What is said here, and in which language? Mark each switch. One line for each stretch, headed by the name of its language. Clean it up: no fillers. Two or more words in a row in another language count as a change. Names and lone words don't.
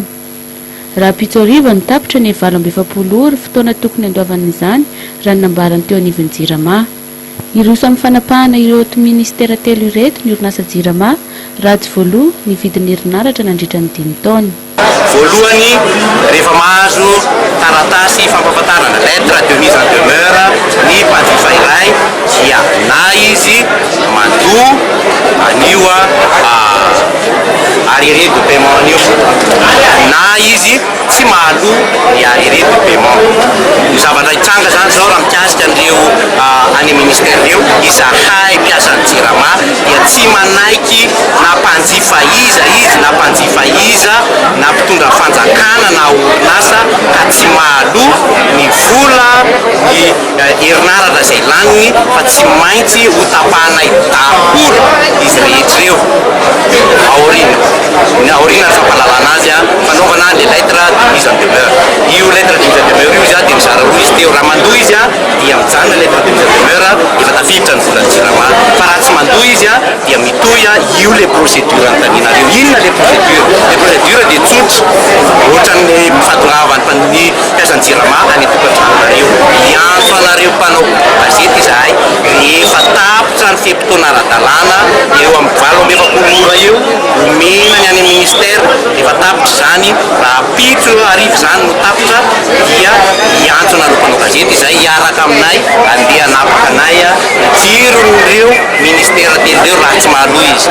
Malagasy: Rahampitso ariva no tapitra ny 27 ora fotoana tokony andoavan'izany raha nambarany teo anivon'ny Jirama. Iroso amin'ny fanapahana ireo ministera telo ireto ny orinasa Jirama raha tsy voaloha ny vidin'ny herinaratra nandritra ny 5 taona. Voalohany rehefa mahazo taratasy fampahafantarana
French: lettre de mise en demeure
Malagasy: ny mpanjifa iray dia na izy mandoa anio
French: arriéré de paiement
Malagasy: anio na izy tsy mahaloa ny
French: arriéré de paiement.
Malagasy: Ny zavatra hitsanga zany zao raha mikasika an'ireo any ministère ireo izahay mpiasan'ny Jirama dia tsy manaiky na mpanjifa iza izy na mpanjifa iza na mpitondra fanjakana na orinasa ka tsy mahaloa ny vola ny herinaratra izay laniny fa tsy maintsy ho tapahana daholo izy rehetra ireo aorina fampalalana azy fanaovana le
French: lettre de mise en demeure.
Malagasy: Io
French: lettre de mise en demeure
Malagasy: io dia mizara roa izy teo, raha mandoa izy dia mijanona
French: lettre de mise en demeure
Malagasy: efa tafiditra ny volan'ny Jirama, fa raha tsy mandoa izy dia mitohy io
French: le procédure
Malagasy: antaninareo. Inona
French: le procédure? Le procédure
Malagasy: dia tsotra ohatran'ny fahatongavan'ny mpiasan'ny Jirama any tokantrano-nareo. Iantso anareo mpanao gazety izahay rehefa tapitra ny fiam-potoana ara-dalàna eo amin'ny 27 ora eo omena ny any ministère efa tapitra zany raha pitso arivo zany no tapitra dia iantso anareo mpanao gazety izay hiaraka aminay andeha hanapaka anay jiron'ireo ministère telo reo raha tsy mahaloa izy.